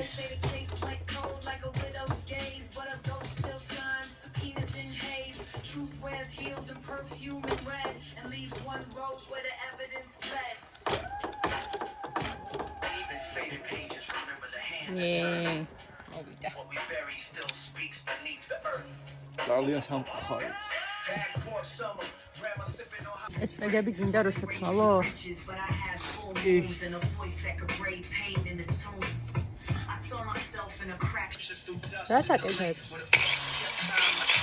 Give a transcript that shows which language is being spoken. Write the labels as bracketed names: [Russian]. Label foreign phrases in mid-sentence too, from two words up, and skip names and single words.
[English] Say the case went cold like a widow's gaze, but a ghost still shines, subpoenas in haze. Truth wears heels and perfume and red, and leaves one rose where the evidence fled. Even faded pages remember the hand that turned. What we bury still speaks beneath the earth. [Georgian] ძალიან სამწუხაროა. ეს პეგები გინდა რომ შეცვალო? რას აკეთებ?